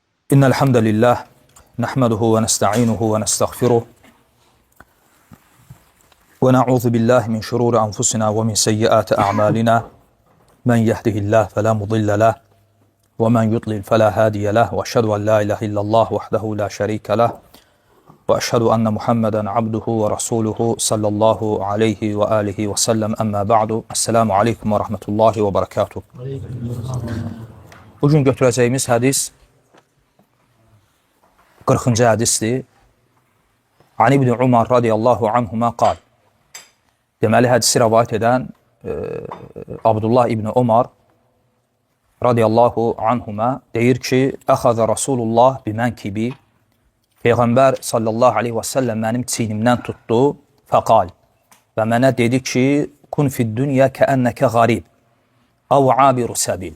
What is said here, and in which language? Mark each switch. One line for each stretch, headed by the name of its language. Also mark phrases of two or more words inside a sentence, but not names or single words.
Arabic: إن الحمد لله نحمده ونستعينه ونستغفره ونعوذ بالله من شرور أنفسنا ومن سيئات أعمالنا من يهده الله فلا مضل له ومن يضلل فلا هادي له وأشهد أن لا إله إلا الله وحده لا شريك له وأشهد أن محمدا عبده ورسوله صلى الله عليه وآله وسلم أما بعد السلام عليكم ورحمة الله وبركاته.
Azerbaijani: Bugün götürəcəyimiz hədis 40-cı hədisdir.
Arabic: عن ابن عمر رضي الله عنهما قال.
Azerbaijani: Deməli, hədisi rəvayət edən Abdullah İbn Umar
Arabic: رضي الله عنهما
Azerbaijani: deyir ki,
Arabic: أخذ رسول الله بمنكبي,
Azerbaijani: Peyğəmbər
Arabic: صلى الله عليه وسلم
Azerbaijani: mənim çiynimdən tutdu, fəqal, və mənə dedi ki,
Arabic: كن في الدنيا كأنك غريب أو عابر سبيل.